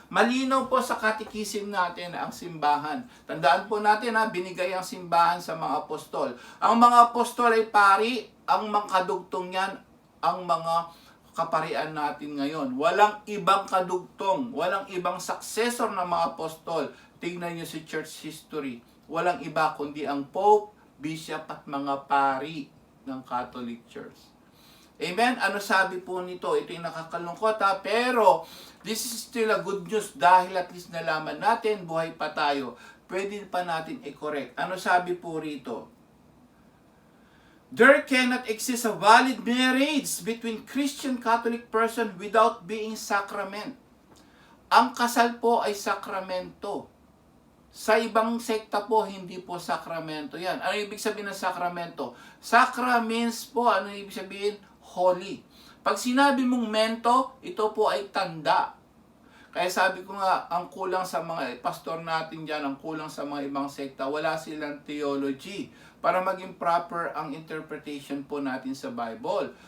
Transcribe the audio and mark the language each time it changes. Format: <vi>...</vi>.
<tl>Malinaw po sa katekism natin ang simbahan. Tandaan po natin binigay ang simbahan sa mga apostol. Ang mga apostol ay pari, ang mga kadugtong yan, ang mga kaparian natin ngayon. Walang ibang kadugtong, walang ibang successor ng mga apostol. Tingnan nyo si church history. Walang iba kundi ang Pope, Bishop at mga pari ng Catholic Church. Amen? Ano sabi po nito? Ito yung nakakalungkot pero</tl> <en>this is still a good news</en> <tl>dahil at least nalaman natin, buhay pa tayo. Pwede pa natin i-correct. Ano sabi po rito?</tl> <en>There cannot exist a valid marriage between Christian Catholic person without being sacrament.</en> <tl>Ang kasal po ay sakramento. Sa ibang sekta po, hindi po sakramento yan. Ano ibig sabihin ng sakramento? Sakra means po, ano ibig sabihin? Holy. Pag sinabi mong mento, ito po ay tanda. Kaya sabi ko nga, ang kulang sa mga pastor natin dyan, ang kulang sa mga ibang sekta, wala silang theology para maging proper ang interpretation po natin sa Bible.</tl>